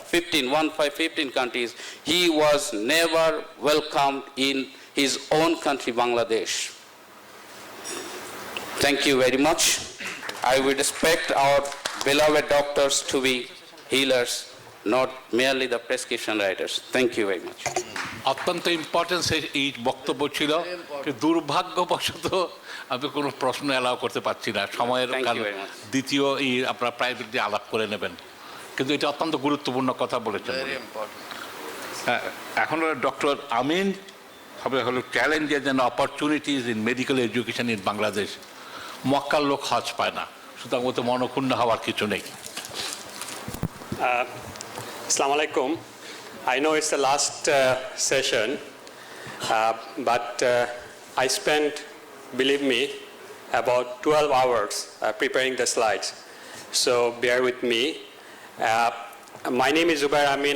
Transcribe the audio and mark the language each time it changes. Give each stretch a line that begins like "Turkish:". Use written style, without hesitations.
English: 15 countries. He was never welcomed in his own country, Bangladesh. Thank you very much. I would expect our beloved doctors to be healers, not merely the prescription writers. Thank you very much.
Bangla: অত্যন্ত importance এই বক্তব্য ছিল, দুর্ভাগ্যবশত আমি কোনো প্রশ্ন allow করতে পারছি না, সময়ের দ্বিতীয় আপনারা প্রাইভেটলি আলাপ করে নেবেন, কিন্তু এটা অত্যন্ত গুরুত্বপূর্ণ কথা বলেছেন। এখন ডক্টর আমিন হবে হলো challenges and opportunities in medical education in Bangladesh. মক্কার লোক হজ পায় না, সুতরাং ওতে মনক্ষুণ্ণ হওয়ার কিছু নেই।
Arabic: Assalamu alaikum.
English: I know it's the last session, but I spent, believe me, about 12 hours preparing the slides. So bear with me. My name is Zubair Amin.